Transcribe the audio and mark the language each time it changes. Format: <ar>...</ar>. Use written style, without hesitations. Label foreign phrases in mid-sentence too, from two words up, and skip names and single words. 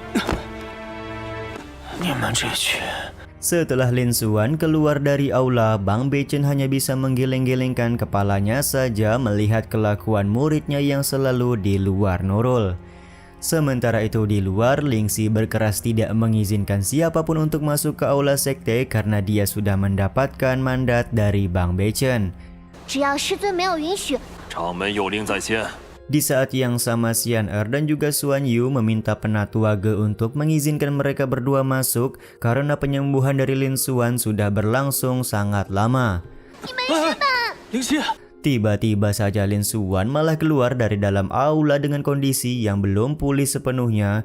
<id>Setelah Lin Xuan keluar dari aula, Bang Beichen hanya bisa menggeleng-gelengkan kepalanya saja melihat kelakuan muridnya yang selalu di luar nurul. Sementara itu di luar, Lingxi berkeras tidak mengizinkan siapapun untuk masuk ke aula sekte karena dia sudah mendapatkan mandat dari Bang Beichen.</id> <zh>只要师尊没有允许，掌门有令在先。</zh> <id>Di saat yang sama Xian Er dan juga Xuan Yu meminta Penatua Ge untuk mengizinkan mereka berdua masuk karena penyembuhan dari Lin Xuan sudah berlangsung sangat lama. Tiba-tiba saja Lin Xuan malah keluar dari dalam aula dengan kondisi yang belum pulih sepenuhnya.</id>